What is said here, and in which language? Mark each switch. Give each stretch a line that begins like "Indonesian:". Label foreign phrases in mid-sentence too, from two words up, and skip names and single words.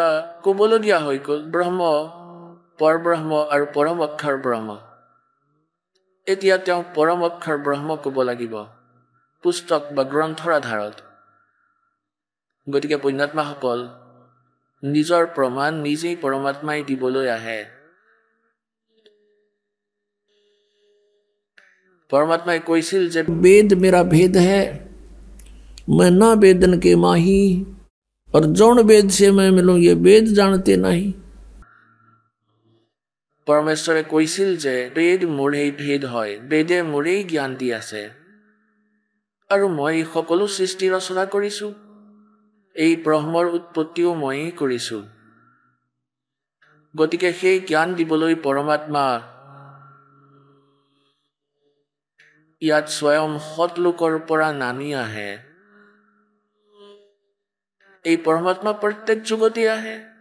Assamese: ক'বলগীয়া হৈ গ'ল ব্ৰহ্ম পৰব্ৰহ্ম আৰু পৰম অক্ষৰ ব্ৰহ্ম এতিয়া তেওঁ পৰম অক্ষৰ ব্ৰহ্ম ক'ব লাগিব পুস্তক বা গ্ৰন্থৰ আধাৰত গতিকে পুণ্যাত্মাসকল নিজৰ প্ৰমাণ নিজেই পৰমাত্মাই দিবলৈ আহে परमात्मा কৈছিল যে
Hindi: वेद मेरा भेद है मैं ना वेदन के माही और जौन वेद से मैं मिलूं ये वेद जानते नहीं
Assamese: परमेश्वरे কৈছিল যে वेद মোৰেই ভেদ হয় বেদে মোৰেই জ্ঞান দি আছে আৰু মই সকলো সৃষ্টি ৰচনা কৰিছো এই ব্ৰহ্মৰ উৎপত্তিও মইই কৰিছো গতিকে সেই জ্ঞান দিবলৈ পৰমাত্মা ইয়াত স্বয়ং সৎলোকৰ পৰা নামি আহে এই পৰমাত্মা প্ৰত্যেক যুগতে আহে